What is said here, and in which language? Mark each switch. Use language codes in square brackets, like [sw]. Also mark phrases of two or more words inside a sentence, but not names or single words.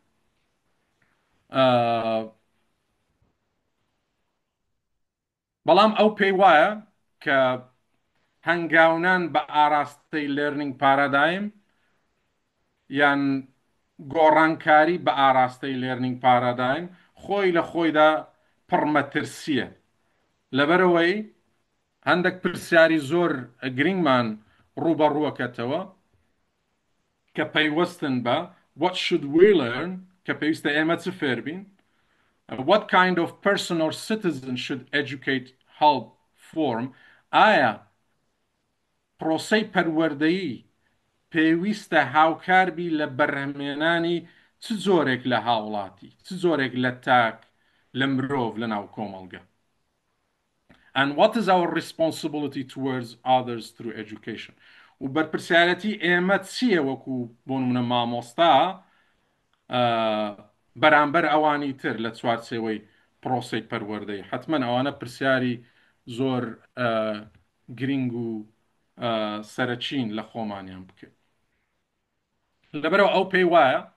[ckb] بەڵام ئەو پێی وایە کە هەنگاونان بە ئاراستەی [en] learning paradigm [ckb] یان گۆڕانکاری بە ئاراستەی [en] learning paradigm [ckb] خۆی لە خۆیدا پڕمەترسیە لەبەرەوەی هەندێک پرسیاری زۆر گرنگمان ڕوبەڕووەکەتەوە کە پەیوەستن بە [en] what should we learn [ckb] کە پێویستە ئێمە چ فێربین [en] what kind of person or citizen should educate help form [ckb] ئایا پرۆسەی پەروەردەیی پێویستە هاوکاربی لە بەرهەمێنانی چ جۆرێک لە هاوڵاتی چ جۆرێک لە تاک لە مرۆڤ لە ناو کۆمەڵگە [en] and what is our responsibility towards others through education [ckb] و بەرپرسیارەتی ئێمە چییە وەکو بۆ نمونە مامۆستا بەرامبەر ئەوانی تر لە چوارچێوەی پرۆسەی پەروەردەی حتمما ئەوانە پرسیاری زۆر گرنگ و سەرچین لە خۆمانیان بکەین لەبەرەوە ئەو پێی وایە